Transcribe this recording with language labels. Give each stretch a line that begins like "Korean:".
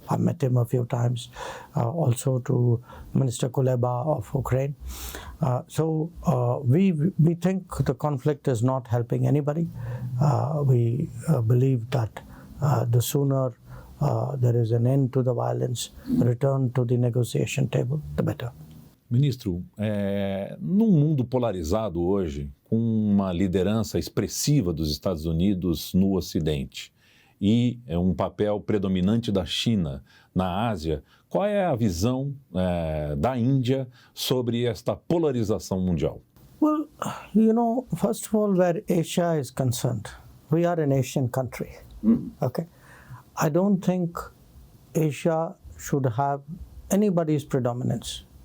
English: I met him a few times, also to Minister Kuleba of Ukraine. So we think the conflict is not helping anybody. We believe that the sooner there is an end to the violence, return to the negotiation table, the better.
Portuguese: Ministro, num mundo polarizado hoje, com uma liderança expressiva dos Estados Unidos no Ocidente e papel predominante da China na Ásia, qual é a visão da Índia sobre esta polarização mundial?
English: Well, first of all, where Asia is concerned, we are an Asian country. Okay, I don't think Asia should have anybody's predominance.